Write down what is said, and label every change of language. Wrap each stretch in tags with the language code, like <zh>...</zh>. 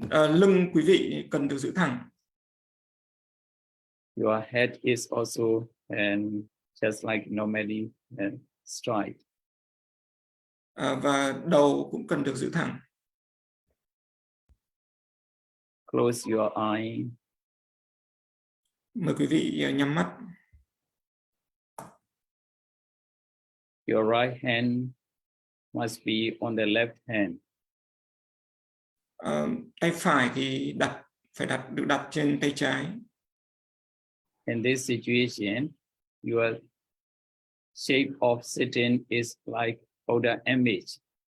<vi>Lưng quý vị cần được giữ thẳng.</vi> <en>Your head is also just like normally straight.</en> <vi>Và đầu cũng cần được giữ thẳng.</vi> <en>Close your eye.</en> <vi>Mời quý vị nhắm mắt.</vi> <en>Your right hand must be on the left hand.</en> <vi>Tay phải thì được đặt trên tay trái.</vi> <en>In this situation, your shape of sitting is like Buddha image.</en>